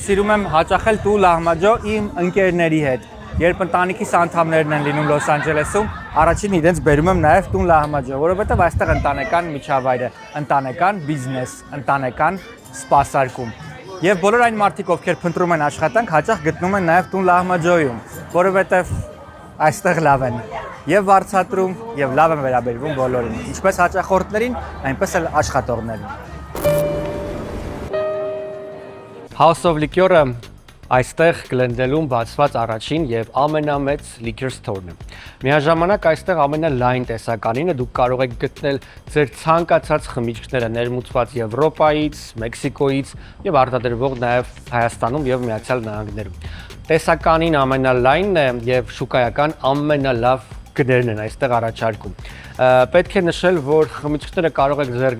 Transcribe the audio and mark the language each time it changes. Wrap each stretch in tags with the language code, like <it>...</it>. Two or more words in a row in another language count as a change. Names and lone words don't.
<hy>սիրում եմ հաճախել տու լահմաջո իմ ընկերների հետ։ Երբ ընտանիքիս անդամներն են լինում Լոս Անջելեսում, առաջին իրենց բերում եմ նաեւ տուն լահմաջո, որովհետեւ այստեղ ընտանեկան միջավայր է, ընտանեկան բիզնես, ընտանեկան սպասարկում։ Եվ բոլոր այն մարդիկ, ովքեր փնտրում են աշխատանք, հաճախ գտնում են նաև տուն լահմաջոյում, որովհետև այստեղ լավ են եւ վարձատրում եւ լավ են վերաբերվում բոլորին, ինչպես հաճախորդներին, այնպես էլ աշխատողներին։ House of Liquor-ը այստեղ Գլենդելում բացված առաջին եւ ամենամեծ</hy> <en>liquor store-</en> <hy>ն է։ Միաժամանակ այստեղ ամենալայն տեսականինը դուք կարող եք գտնել ձեր ցանկացած խմիչքները ներմուծված Եվրոպայից, Մեքսիկոից եւ արտադրվող նաեւ Հայաստանում եւ Միացյալ Նահանգներում։ Տեսականին ամենալայնն է եւ շուկայական ամենալավ գներն են այստեղ առաջարկում։ Պետք է նշել, որ խմիչքները կարող եք ձեռք</hy>